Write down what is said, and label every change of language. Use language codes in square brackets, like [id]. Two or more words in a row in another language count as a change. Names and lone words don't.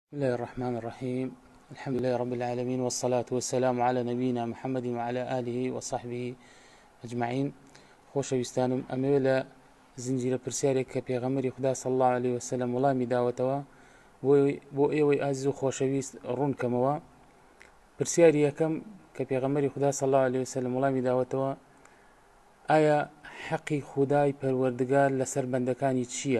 [ar] بسم الله الرحمن الرحيم. الحمد لله رب العالمين، والصلاة والسلام على نبينا محمد وعلى آله وصحبه أجمعين. [ckb] خۆشەویستانم، ئەمەوێ لە زنجیرە پرسیارێک کە پێغەمبەری خوددا [ar] صلی الله عليه وسلم [ckb] وەڵامی داوەتەوە بۆ ئێوەی ئازیز و خۆشەویست ڕوونکەمەوە. پرسیاری یەکەم کە پێغەمبەری خوددا [ar] صلی الله عليه وسلم [ckb] وەڵامی داوەتەوە: ئایا حەقی خودای پەروەردگار لەسەر بەندەکانی چییە؟